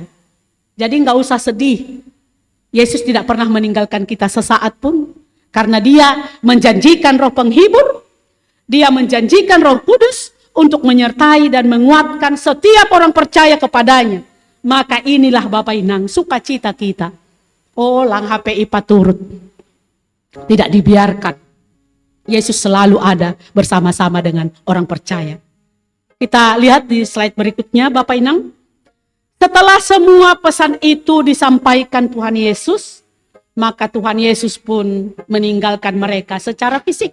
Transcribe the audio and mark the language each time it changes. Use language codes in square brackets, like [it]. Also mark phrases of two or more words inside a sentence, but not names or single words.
[id] Jadi nggak usah sedih. Yesus tidak pernah meninggalkan kita sesaat pun. Karena dia menjanjikan Roh Penghibur. Dia menjanjikan Roh Kudus untuk menyertai dan menguatkan setiap orang percaya kepadanya. Maka inilah Bapak Inang sukacita kita. Oh lang HPI paturut. Tidak dibiarkan. Yesus selalu ada bersama-sama dengan orang percaya. Kita lihat di slide berikutnya Bapak Inang. Setelah semua pesan itu disampaikan Tuhan Yesus, maka Tuhan Yesus pun meninggalkan mereka secara fisik.